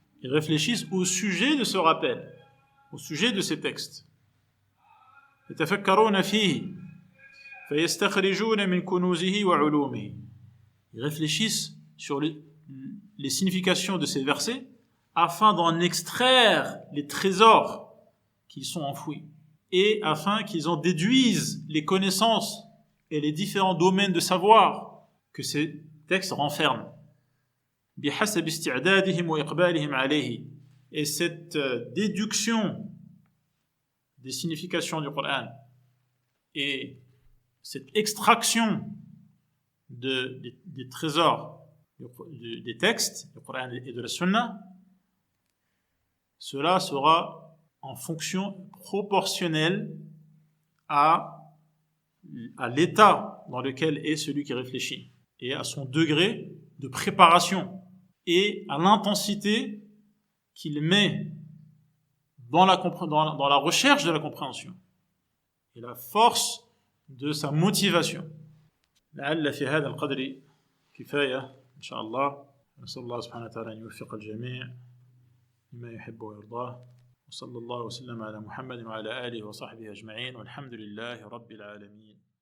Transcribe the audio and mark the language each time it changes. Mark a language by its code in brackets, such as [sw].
[fr] Ils réfléchissent au sujet de ce rappel, au sujet de ces textes. [ar] يتفكرون فيه فيستخرجون من كنوزه وعلومه. [fr] Ils réfléchissent sur les significations de ces versets afin d'en extraire les trésors qui sont enfouis et afin qu'ils en déduisent les connaissances et les différents domaines de savoir que ces textes renferment. [ar] بحسب استعدادهم وإقبالهم عليه. [fr] Et cette déduction des significations du Coran et cette extraction des trésors des textes du Coran et de la Sunna, cela sera en fonction proportionnelle à l'état dans lequel est celui qui réfléchit et à son degré de préparation et à l'intensité qu'il met dans la recherche de la compréhension et la force de sa motivation. [ar] لعل في هذا القدر كفاية إن شاء الله. نسأل الله سبحانه وتعالى أن يوفق الجميع لما يحب ويرضاه وصلى الله وسلم على محمد وعلى آله وصحبه أجمعين والحمد لله رب العالمين.